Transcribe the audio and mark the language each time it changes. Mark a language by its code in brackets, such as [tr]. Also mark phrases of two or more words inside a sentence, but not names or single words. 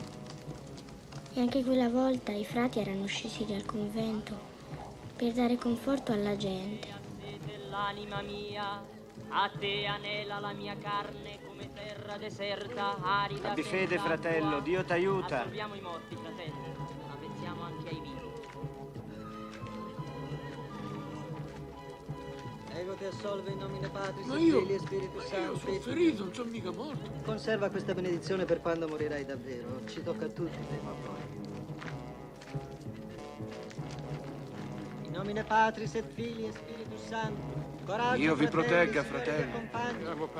[it] E anche quella volta i frati erano scesi dal convento per dare conforto alla gente. L'anima mia, a te anela la mia carne come terra deserta, arida. Abbi fede, fratello, Dio t'aiuta. Assolviamo i morti, fratelli, ma pensiamo anche ai vivi. [la] Ego ti assolve in nomine Patris, [it] Ma [la] et [it] io- [la] Filii e Spiritus [it] Io sono [la] Sancti. [it] ferito, non sono mica morto. Conserva questa benedizione per quando morirai davvero. Ci tocca a tutti prima o poi. [la] In nomine Patris et Filii e Spiritus Sancti. [it] Coraggio, Io vi fratelli, protegga, Signore vi fratelli. accompagni. Andiamo, padre.